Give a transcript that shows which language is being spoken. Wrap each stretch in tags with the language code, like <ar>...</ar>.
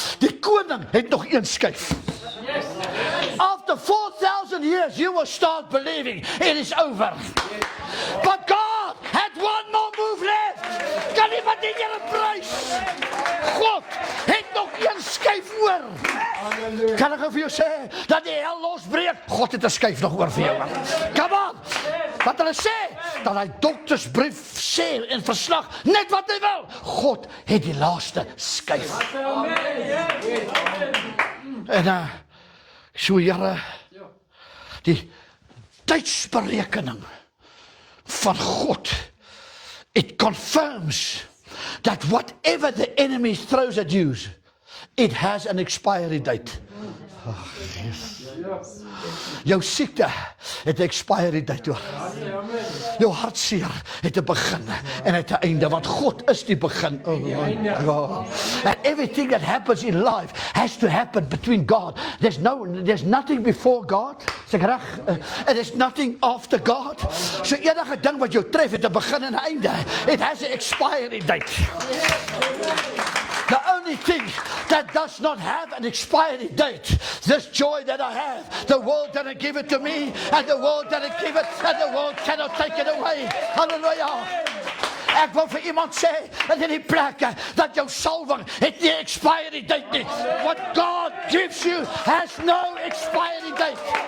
<af>Die koning het nog een skuif.</af> <en>After 4,000 years, you will start believing it is over. But God had one more move left.</en> <af>Kan iemand die Here prys? God het nog een skuif oor. Kan ek vir jou sê, dat die hel losbreek? God het 'n skuif nog oor vir jou.</af> <en>Come on!</en> <af>Wat hulle sê, dat hy doktersbrief sê en verslag, net wat hy wil. God het die laaste skuif. En so Here, die tydsberekening van God,</af> <en>it confirms that whatever the enemy throws at you, it has an expiry date. Oh, yes.</en> <af>Jou siekte het 'n expiry date hoor. Jou hartseer het 'n begin en het 'n einde, want God is die begin. Oh.</af> <en>And everything that happens in life has to happen between God. There's nothing before God.</en> <af>Sê reg,</af> <en>and there's nothing after God.</en> <af>So enige ding wat jou tref het 'n begin en 'n einde.</af> <en>It has an expiry date. The only thing that does not have an expiry date, this joy that I have, the world didn't give it to me, and the world didn't give it, and the world cannot take it away. Hallelujah.</en> <af>Ek wil vir iemand sê, dat in die plekke, dat jou salwing het nie expiry date nie.</af> <en>What God gives you has no expiry date.</en>